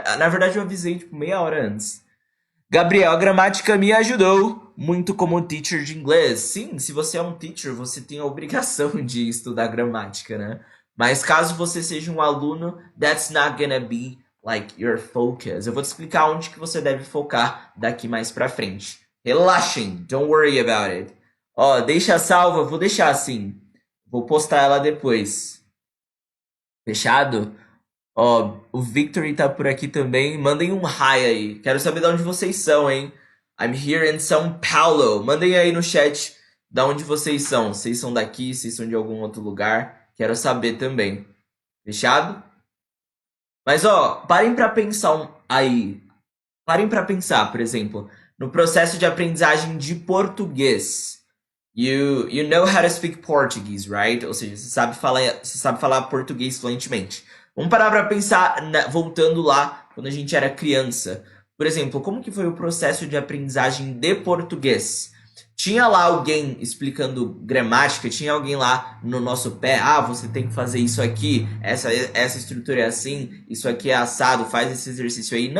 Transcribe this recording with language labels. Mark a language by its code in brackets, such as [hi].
[pt] Na verdade, eu avisei tipo meia hora antes. Gabriel, a gramática me ajudou muito como teacher de inglês. Sim, se você é um teacher, você tem a obrigação de estudar gramática, né? Mas caso você seja um aluno, [en] that's not gonna be like your focus. [pt] Eu vou te explicar onde que você deve focar daqui mais pra frente. Relaxem, [en] don't worry about it. [pt] Deixa salva, vou deixar assim. Vou postar ela depois. Fechado? O Victory tá por aqui também. Mandem um hi aí. Quero saber de onde vocês são, hein? [en] I'm here in São Paulo. [pt] Mandem aí no chat Da onde vocês são? Vocês são daqui? Vocês são de algum outro lugar? Quero saber também. Fechado? Mas, ó, parem pra pensar aí. Parem pra pensar, por exemplo, no processo de aprendizagem de português. [en] You know how to speak Portuguese, right? [pt] Ou seja, você sabe falar português fluentemente. Vamos parar pra pensar, voltando lá, quando a gente era criança. Por exemplo, como que foi o processo de aprendizagem de português? Tinha lá alguém explicando gramática, tinha alguém lá no nosso pé, você tem que fazer isso aqui, essa estrutura é assim, isso aqui é assado, faz esse exercício aí.